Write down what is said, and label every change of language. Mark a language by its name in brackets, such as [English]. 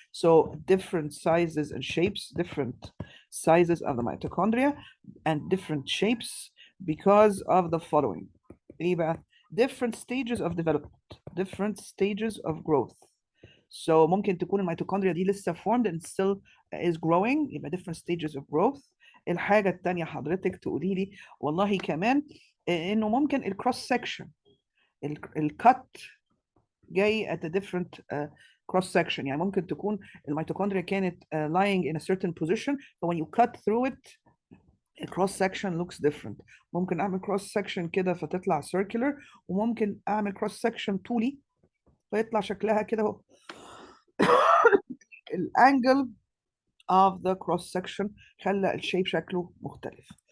[English] So different sizes and shapes, different sizes of the mitochondria and different shapes because of the following. إيه بقى؟ Different stages of development, different stages of growth. So [Arabic] ممكن تكون الميتوكوندريا دي لسه [English] formed and still is growing, يبقى different stages of growth. [Arabic] الحاجة التانية حضرتك تقولي لي والله كمان انه ممكن الكروس سكشن الكت جاي [English] at a different cross section. [Arabic] يعني ممكن تكون الميتوكوندريا كانت [English] lying in a certain position, but when you cut through it the cross section looks different. [Arabic] ممكن اعمل cross section كده فتطلع circular, وممكن اعمل cross section طولي فيطلع شكلها كده اهو. الانجل [English] of the cross section [Arabic] خلى الشيب شكله مختلف.